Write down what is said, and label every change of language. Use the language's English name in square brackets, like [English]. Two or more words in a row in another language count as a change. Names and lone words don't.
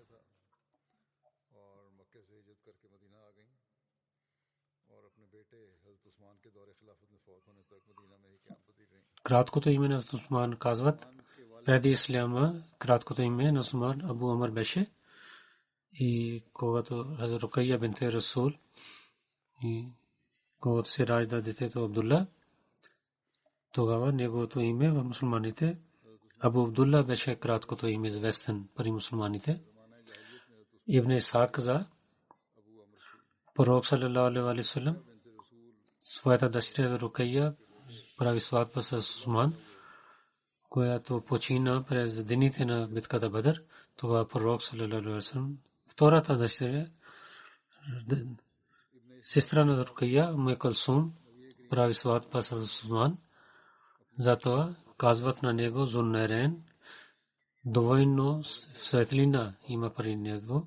[Bulgarian] Краткото име на Усман казват преди исляма, краткото име на Усман Абу Умар беше. И когато Хазрат Рукайя бинте Расул и когато се ражда детето Абдулла, тогава неговото име в мусулманите Абу Абдулла беше краткото име известен при мусулманите. Ибн Исхак каза, пророк [Arabic] صلى الله عليه وسلم [Bulgarian] своята дъщеря Рукайя прави сватба с Усман, която почина през дените на битката Бадър. Тогава пророк [Arabic] صلى الله عليه وسلم [Bulgarian] втората дъщеря сестра на Рукайя Умме Кулсум прави сватба с Усман. Затова казват на него Зуннайрен, двойно светлина има при него.